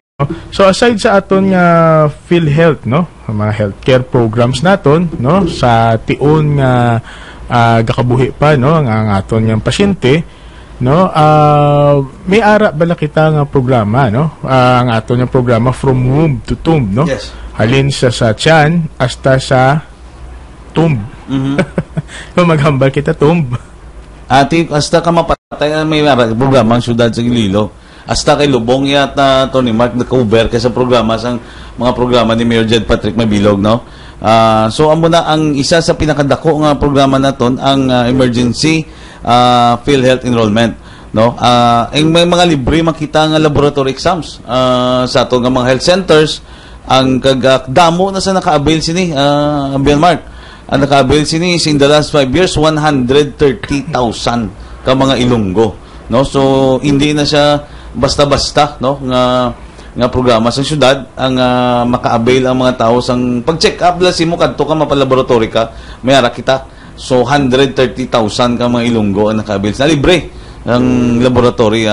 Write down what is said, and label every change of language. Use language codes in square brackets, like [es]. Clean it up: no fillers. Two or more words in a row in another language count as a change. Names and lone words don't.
[hil] So, aside sa aton nga PhilHealth, no? Mga [en] healthcare programs [hil] naton, no? Sa tion nga gakabuhi pa, no? Ang aton nga pasyente, no, may ara bala kita nga programa, no, ang ato nga programa [en] from womb to tomb, [hil] no. Yes. Halin sa tiyan hasta sa tomb. Maghambal kita tomb. Ati hasta ka mapatay may programa ang syudad sa Iloilo. Hasta kay Lubong yata Tony Mark na-cover kay sa programa sang mga programa ni Mayor Jed Patrick Mabilog, no. So amo na ang isa sa pinakadako nga programa naton ang [en] emergency PhilHealth enrollment, [hil] no. May mga libre makita nga [en] laboratory exams [hil] sa ato nga mga [en] health centers. [hil] Ang damo na sa naka-avail sini Abian Mark, ang naka-avail sini [en] in the last 5 years [hil] 130,000 ka mga Ilonggo, no. So hindi na siya basta-basta, no, nga programa sa syudad ang maka-avail ang mga tao sang pag-check up la simo kadto ka mapalaboratory ka may ara kita. So 130,000 ka mga Ilonggo ang naka-avail na libre ang laboratory,